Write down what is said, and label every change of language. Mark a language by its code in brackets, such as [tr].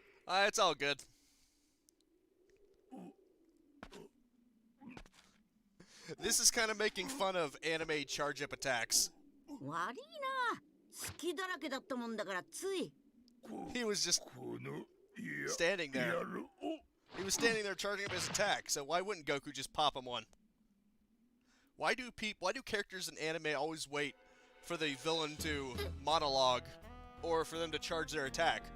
[en] It's all good. This is kind of making fun of anime charge-up attacks. [ja] 悪いな。好きだらけだったもんだからつい。 [en] He was just standing there. He was standing there charging up his attack, so why wouldn't Goku just pop him one? Why do characters in anime always wait for the villain to monologue or for them to charge their attack?